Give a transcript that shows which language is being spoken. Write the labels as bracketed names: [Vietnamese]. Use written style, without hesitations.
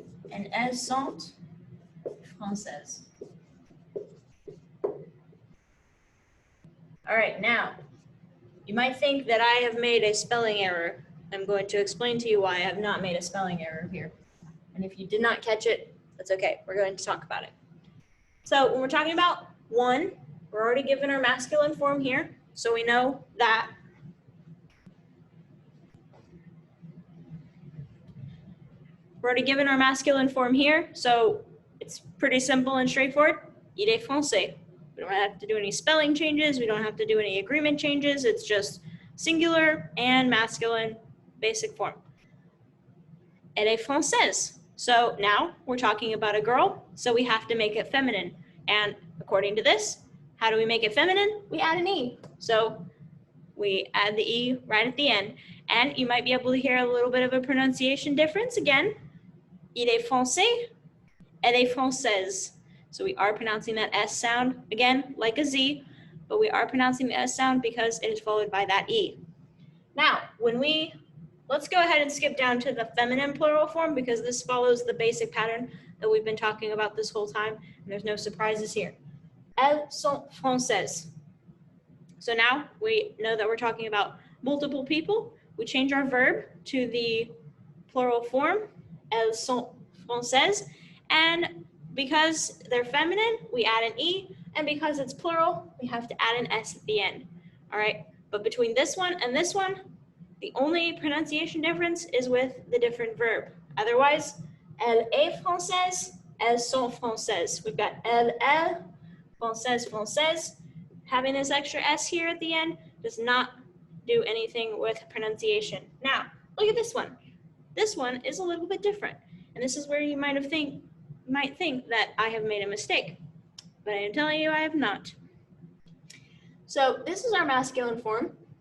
[English] And [French] elles sont françaises. [English] All right, now, you might think that I have made a spelling error. I'm going to explain to you why I have not made a spelling error here. And if you did not catch it, that's okay. We're going to talk about it. So when we're talking about one, we're already given our masculine form here. So we know that we're already given our masculine form here. So it's pretty simple and straightforward. [French] Il est français. [English] We don't have to do any spelling changes. We don't have to do any agreement changes. It's just singular and masculine basic form. [French] Elle est française. [English] So now we're talking about a girl, so we have to make it feminine. And according to this, how do we make it feminine? We add an E. So we add the E right at the end. And you might be able to hear a little bit of a pronunciation difference again. [French] Il est français, elle est française. [English] So we are pronouncing that S sound, again, like a Z, but we are pronouncing the S sound because it is followed by that E. Now, let's go ahead and skip down to the feminine plural form because this follows the basic pattern that we've been talking about this whole time, and there's no surprises here. [French] Elles sont françaises. [English] So now we know that we're talking about multiple people. We change our verb to the plural form, [French] elles sont françaises, [English] and because they're feminine, we add an E, and because it's plural, we have to add an S at the end. All right, but between this one and this one, the only pronunciation difference is with the different verb. Otherwise, [French] elle est française, elles sont françaises. [English] We've got elle, française, française. Having this extra S here at the end does not do anything with pronunciation. Now, look at this one. This one is a little bit different. And this is where you might think that I have made a mistake. But I am telling you I have not. So this is our masculine form.